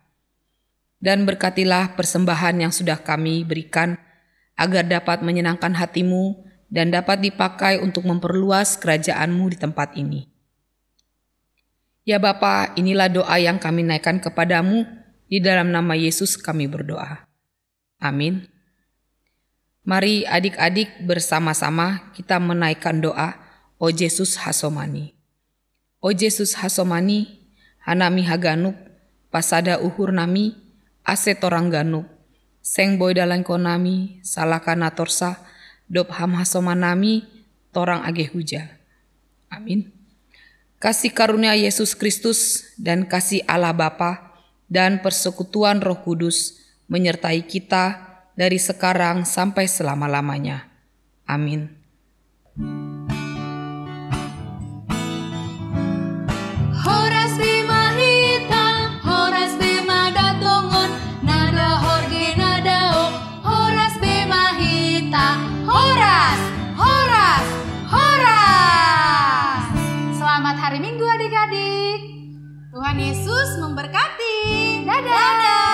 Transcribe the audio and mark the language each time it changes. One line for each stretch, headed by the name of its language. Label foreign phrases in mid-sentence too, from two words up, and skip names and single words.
Indonesian: Dan berkatilah persembahan yang sudah kami berikan, agar dapat menyenangkan hati-Mu dan dapat dipakai untuk memperluas kerajaan-Mu di tempat ini. Ya Bapa, inilah doa yang kami naikkan kepadamu, di dalam nama Yesus kami berdoa. Amin. Mari adik-adik bersama-sama kita menaikkan doa, O Yesus Hasomani.
Batak Simalungun: O Yesus Hasomani, hanami haganup, pasada uhur nami, ase torang ganup, seng boy dalan konami, salakana torsa, dop ham hasomanami, torang age huja.
Indonesian: Amin. Kasih karunia Yesus Kristus dan kasih Allah Bapa dan persekutuan Roh Kudus menyertai kita dari sekarang sampai selama-lamanya. Amin.
Batak Simalungun: Horas bema hita, horas bema datongon, nada horge nada horas bema hita, horas, horas, horas.
Indonesian: Selamat hari Minggu adik-adik. Tuhan Yesus memberkati. Dadah.